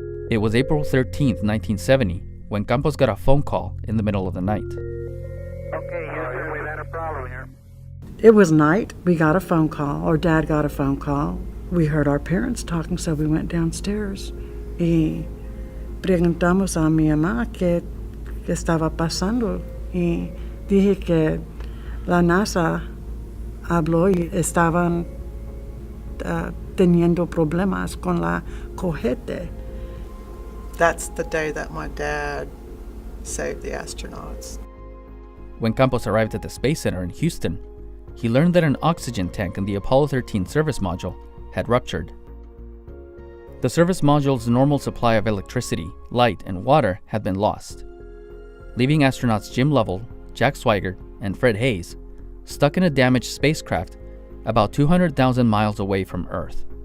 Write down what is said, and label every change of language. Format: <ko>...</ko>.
<en>It was April 13, 1970, when Campos got a phone call in the middle of the night. Okay, Houston, we've had a problem here. It was night. We got a phone call, or Dad got a phone call. We heard our parents talking, so we went downstairs.</en> <es>Y preguntamos a mi mamá qué estaba pasando. Y dije que la NASA habló y estaban teniendo problemas con la cohete.</es> <en>That's the day that my dad saved the astronauts. When Campos arrived at the Space Center in Houston, he learned that an oxygen tank in the Apollo 13 service module had ruptured. The service module's normal supply of electricity, light, and water had been lost, leaving astronauts Jim Lovell, Jack Swigert, and Fred Hayes stuck in a damaged spacecraft about 200,000 miles away from Earth.</en>